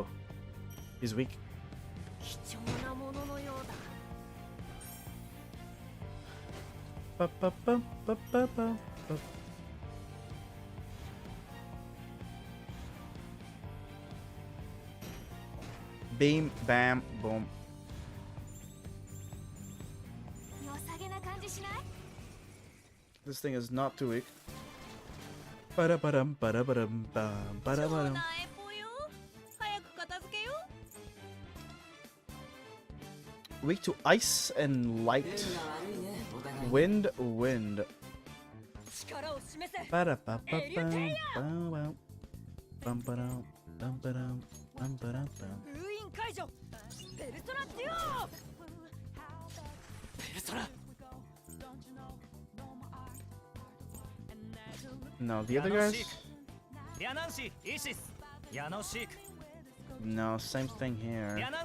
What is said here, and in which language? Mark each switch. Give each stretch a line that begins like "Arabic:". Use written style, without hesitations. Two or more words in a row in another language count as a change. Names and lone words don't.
English: He's weak. Beam, bam, boom. This thing is not too weak. Ba-da-ba-dum, ba-da-ba-dum, bam, ba-da-ba-dum. Weak to ice and light. Wind, wind. Ba-da-ba-ba-bum, bum-bum, bum-ba-dum, bum-ba-dum, bum-ba-dum-bum. No, the other guys? No, same thing here.